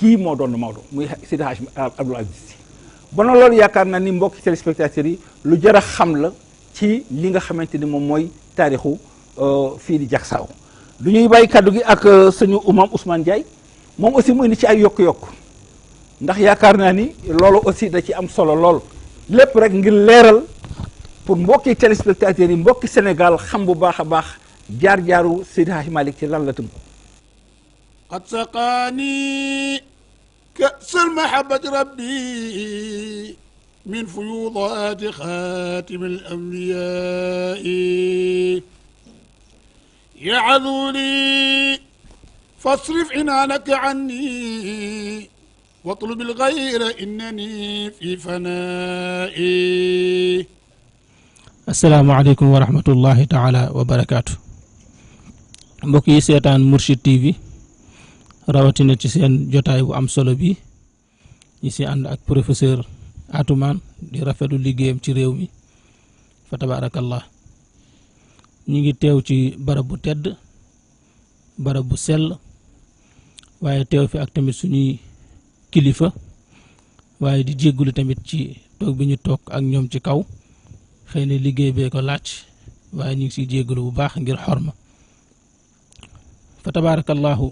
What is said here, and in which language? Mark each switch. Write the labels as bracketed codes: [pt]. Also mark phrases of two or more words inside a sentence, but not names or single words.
[wo] kii moo doon Maodo muy Seydi Hadj Abdoul Aziz Sy ba na loolu yaakaar na ni mbokki téléspectateurs yi lu jar a xam la ci li nga xamante ni moom mooy taarixu fii di jagsaaw du ñuy bàyyi kaddu gi ak suñu imam Ousmane Ndiaye moom aussi mu indi ci ay yokk-yokk ndax yaakaar naa ni loolu aussi da ci am solo lool lépp rek ngir leeral pour mbokki téléspectateurs yi mbokki Sénégal xam bu baax a baax jaar-jaaru Seydi Hadji Malick ci lan la tënku. [ar] قد سقاني كأس المحبة ربي من فيوضات خاتم الأنبياء يا عذولي فاصرف عنانك عني واطلب الغير إنني في فنائي. السلام عليكم ورحمة الله تعالى وبركاته. [wo] mbokk yi seetaan Mourchid TV rawatina ci seen jotaay bu am solo bi ñi si ànd ak professeur Atoumane di rafetlu liggéeyam ci réew mi [ar] فتبارك الله. [wo] ñi ngi teew ci barab bu tedd barab bu sell waaye teew fi ak tamit suñuy kilifa waaye di jéggulu tamit ci toog bi ñu toog ak ñoom ci kaw xëy na liggéey bee ko laaj waaye ñu ngi siy jéggulu bu baax ngir xorma [ar] فتبارك الله.